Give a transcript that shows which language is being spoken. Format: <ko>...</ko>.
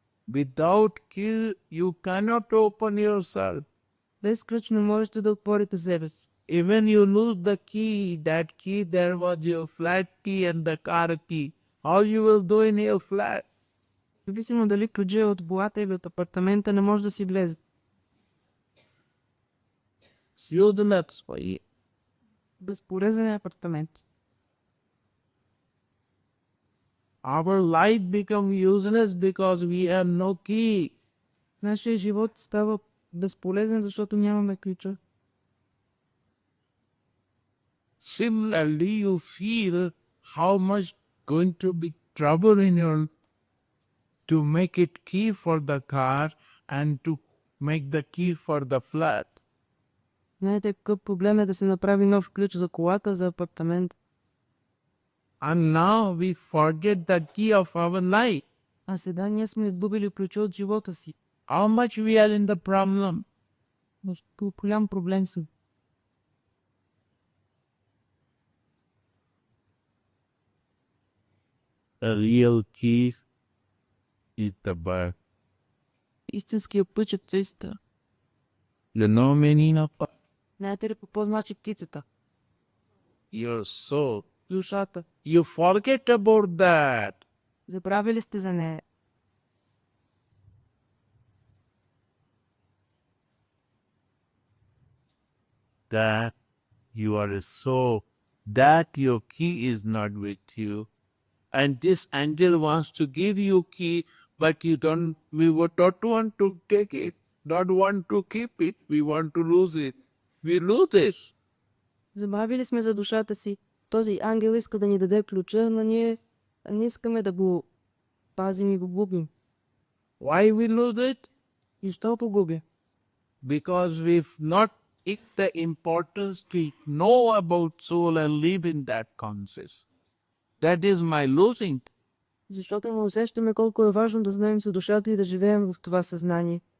<en>Without key, you cannot open yourself.</en> <bg>Без ключ не можете да отворите себе си.</bg> <en>Even you lose the key, that key there was your flat key and the car key. How you will do in your flat?</en> <bg>Зависимо дали ключа е от колата или от апартамента, не може да си влезе.</bg> <en>Useless for you.</en> <bg>Безполезен е апартамент.</bg> <en>Our life become useless because we have no key.</en> <bg>Нашия живот става безполезен, защото нямаме ключа.</bg> <en>Similarly, you feel how much going to be trouble in your to make it key for the car and to make the key for the flat.</en> <bg>Знаете какъв проблем е да се направи нов ключ за колата, за апартамент.</bg> <en>And now we forget the key of our life.</en> <bg>А сега ние сме изгубили ключа от живота си.</bg> <en>How much we are in the problem?</en> <bg>В голям проблем съм.</bg> <en>The real key is the bird.</en> <bg>Истинският път е птицата.</bg> <en>You know meaning of bird?</en> <bg>Знаете ли какво значи птицата?</bg> <en>Your soul.</en> <bg>Душата.</bg> <en>You forget about that. Забравили сте за нея. That you are a soul. That your key is not with you. And this angel wants to give you key, but you don't, we would not want to take it, not want to keep it, we want to lose it. We lose it.</en> <bg>Забравили сме за душата си. Този ангел иска да ни даде ключа, но ние не искаме да го пазим и го губим.</bg> <en>Why we lose it?</en> <bg>И що го губя?</bg> <en>Because we've not take the importance to know about soul and live in that conscious. That is my losing.</en> <bg>Защото не усещаме колко е важно да знаем за душата и да живеем в това съзнание.</bg>